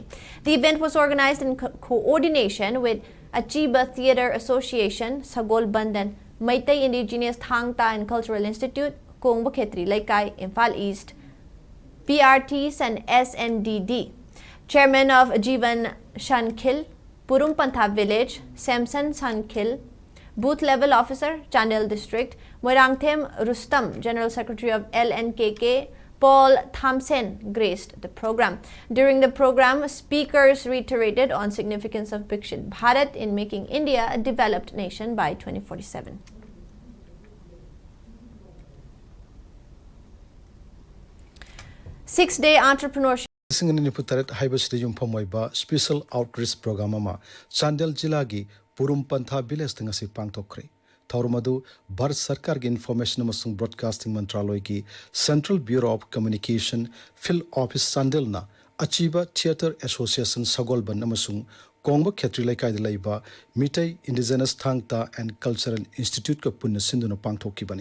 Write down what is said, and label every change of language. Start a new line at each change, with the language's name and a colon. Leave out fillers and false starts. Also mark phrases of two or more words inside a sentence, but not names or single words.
English: The event was organized in coordination with Achiba Theatre Association, Sagol Bandan, MEETEI Indigenous THANG-TA and Cultural Institute, Kongba Kshetri, Leikai, Imphal East, PRTs and SNDD. Chairman of Jivan Shankil, Purum Pantha Village, Samson Shankil, Booth Level Officer, Chandel District, Moirangthem Rustam, General Secretary of LNKK, Paul Thamsen graced the program. During the program, speakers reiterated on significance of Viksit Bharat in making India a developed nation by 2047. Six-day entrepreneurship.
Manipuri: Special Outreach Program Chandel Jilagi Purum Pantha village ngasi pangthokre. Thaurmadu Bharat Sarkar gi Information amasung Broadcasting Mantraloy gi Central Bureau of Communication Field Office Chandel na Achiba Theatre Association Sagolban amasung Kongba Kshetri Leikai de laiba MEETEI Indigenous THANG-TA and Cultural Institute ka punna sinduna pangthokibani.